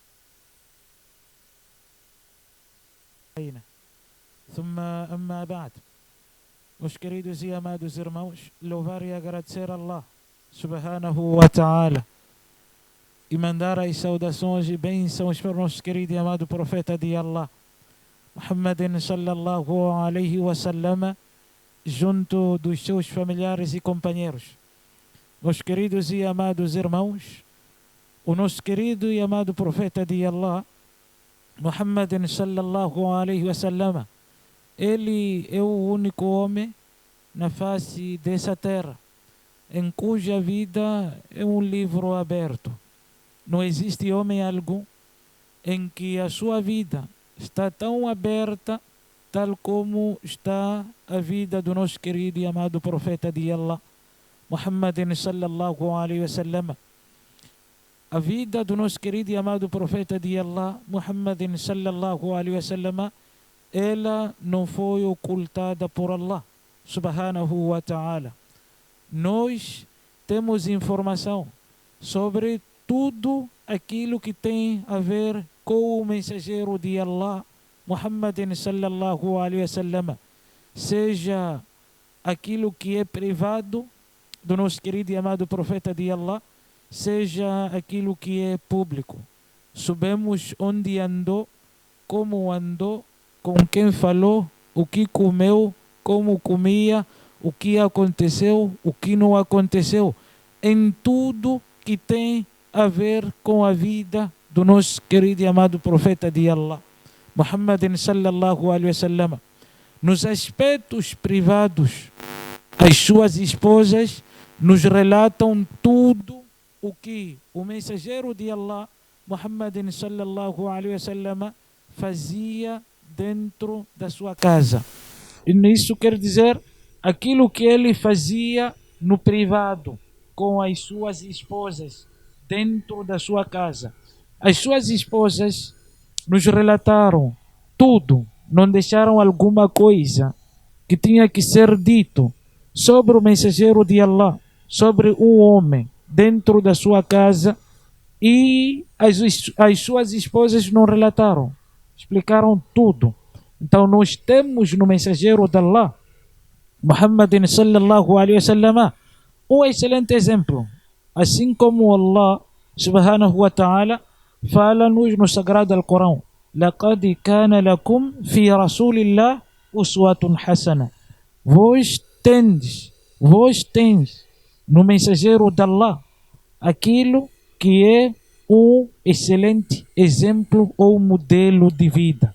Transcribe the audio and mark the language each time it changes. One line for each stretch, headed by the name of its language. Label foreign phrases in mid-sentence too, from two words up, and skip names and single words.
Arabic: ثم أما بعد,
Portuguese: meus queridos e amados irmãos, louvar e agradecer a Allah
Arabic: سبحانه وتعالى
Portuguese: e mandar as saudações e bênçãos para o nosso querido e amado profeta de Allah, Muhammadin
Arabic: صلى الله عليه وسلم,
Portuguese: junto dos seus familiares e companheiros. Meus queridos e amados irmãos, o nosso querido e amado profeta de Allah, Muhammadin
Arabic: صلى الله عليه وسلم,
Portuguese: ele é o único homem na face dessa terra em cuja vida é um livro aberto. Não existe homem algum em que a sua vida está tão aberta tal como está a vida do nosso querido e amado profeta de Allah, Muhammadin
Arabic: صلى الله عليه وسلم.
Portuguese: A vida do nosso querido e amado profeta de Allah, Muhammadin
Arabic: صلى الله عليه وسلم,
Portuguese: ela não foi ocultada por Allah
Arabic: سبحانه وتعالى.
Portuguese: Nós temos informação sobre tudo aquilo que tem a ver com o mensageiro de Allah, Muhammadin
Arabic: صلى الله عليه وسلم,
Portuguese: seja aquilo que é privado do nosso querido e amado profeta de Allah, seja aquilo que é público. Sabemos onde andou, como andou, com quem falou, o que comeu, como comia, o que aconteceu, o que não aconteceu, em tudo que tem a ver com a vida do nosso querido e amado profeta de Allah, Muhammadin
Arabic: صلى الله عليه وسلم.
Portuguese: Nos aspectos privados, as suas esposas nos relatam tudo o que o mensageiro de Allah, Muhammadin
Arabic: صلى الله عليه وسلم,
Portuguese: fazia dentro da sua casa. E isso quer dizer aquilo que ele fazia no privado com as suas esposas dentro da sua casa. As suas esposas nos relataram tudo, não deixaram alguma coisa que tinha que ser dito sobre o mensageiro de Allah, sobre um homem dentro da sua casa, e as suas esposas não relataram, explicaram tudo. Então nós temos no mensageiro de Allah, Muhammadin
Arabic: صلى الله عليه وسلم,
Portuguese: um excelente exemplo. Assim como Allah
Arabic: سبحانه وتعالى
Portuguese: fala-nos no sagrado Alcorão:
Arabic: لَقَدْ كَانَ لَكُمْ فِي رَسُولِ اللَّهِ أُسْوَةٌ حَسَنَةٌ.
Portuguese: Vós tens no mensageiro de Allah aquilo que é um excelente exemplo ou modelo de vida.